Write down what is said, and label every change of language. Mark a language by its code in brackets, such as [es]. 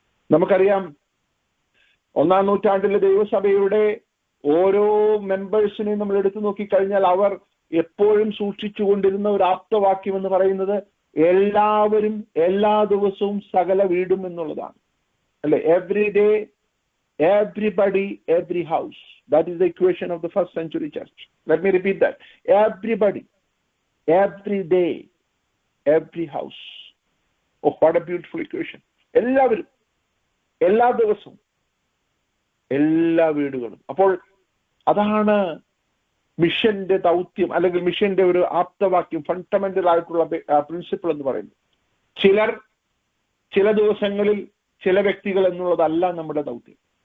[ml] നമുക്കറിയാം 1-ാം നൂറ്റാണ്ടിലെ ദൈവസഭയുടെ ഓരോ മെമ്പേഴ്സിനെയും നമ്മൾ എടുത്തു നോക്കിക്കഴിഞ്ഞാൽ അവർ എപ്പോഴും സൂക്ഷിച്ചു കൊണ്ടിരുന്ന ഒരു ആപ്തവാക്യം എന്ന് പറയുന്നത് എല്ലാവരും എല്ലാ ദിവസവും സകല വീടും എന്നുള്ളതാണ്, അല്ലെ? [en] Every day, everybody, every house. That is the equation of the first century church. Let me repeat that. Everybody, every day, every house. Oh, what a beautiful equation. [ml] എല്ലാവരും എല്ലാ ദിവസവും എല്ലാ വീടുകളും. അപ്പോൾ അതാണ് മിഷന്റെ ദൗത്യം, അല്ലെങ്കിൽ മിഷന്റെ ഒരു ആപ്തവാക്യം, ഫണ്ടമെന്റൽ ആയിട്ടുള്ള പ്രിൻസിപ്പിൾ എന്ന് പറയുന്നത്. ചില ദിവസങ്ങളിൽ ചില വ്യക്തികൾ എന്നുള്ളതല്ല നമ്മുടെ ദൗത്യം.